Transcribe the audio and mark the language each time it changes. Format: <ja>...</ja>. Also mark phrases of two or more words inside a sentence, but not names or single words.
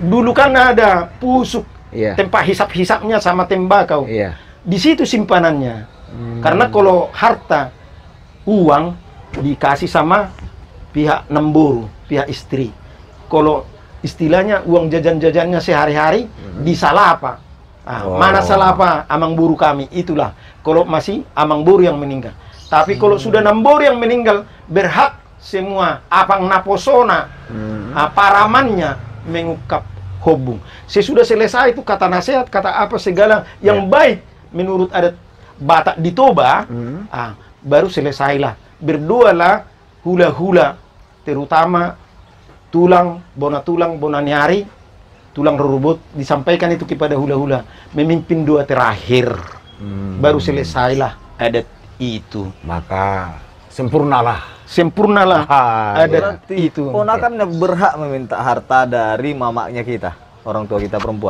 <id>Dulu kan ada pusuk, tempat hisap-hisapnya sama tembakau. Di situ simpanannya. Karena kalau harta, uang dikasih sama pihak Namboru, pihak istri. Kalau istilahnya uang jajan-jajannya sehari-hari di salapa. Mana salapa Amang Boru kami, itulah. Kalau masih Amang Boru yang meninggal. Tapi kalau sudah Namboru yang meninggal, berhak semua</id> <bbc>Apang Naposona,</bbc> <id>paramannya mengungkap hubung. Sesudah selesai itu kata nasihat, kata apa segala yang baik menurut adat Batak di Toba, baru selesailah. Berdoalah hula-hula, terutama tulang,</id> <bbc>bona nyari, tulang rurubut,</bbc> <id>disampaikan itu kepada hula-hula, memimpin doa terakhir. Baru selesailah adat itu. Maka sempurnalah adat itu. Ponakannya berhak meminta harta dari mamaknya kita, orang tua kita perempuan.</id>